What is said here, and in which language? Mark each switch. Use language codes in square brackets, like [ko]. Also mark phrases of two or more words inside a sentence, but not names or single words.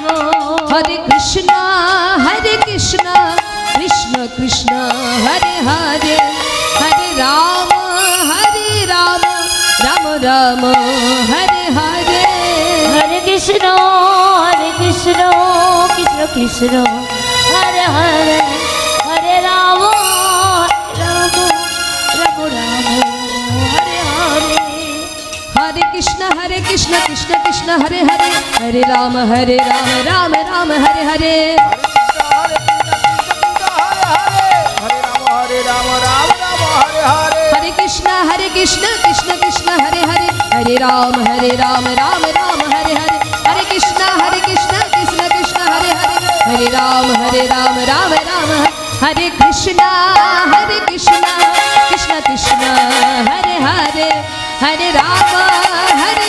[sa] হরে কৃষ্ণ কৃষ্ণ কৃষ্ণ কৃষ্ণ হরে হরে হরে রাম রাম রাম রাম হরে হরে হরে কৃষ্ণ কৃষ্ণ কৃষ্ণ হরে হরে হরে রাম রাম রাম রাম हरे कृष्ण कृष्ण कृष्ण हरे हरे हरे राम राम राम हरे हरे हरे कृष्ण कृष्ण कृष्ण हरे हरे हरे राम राम राम हरे हरे हरे कृष्ण कृष्ण कृष्ण हरे हरे हरे राम राम राम हरे कृष्ण कृष्ण कृष्ण हरे हरे हरे राम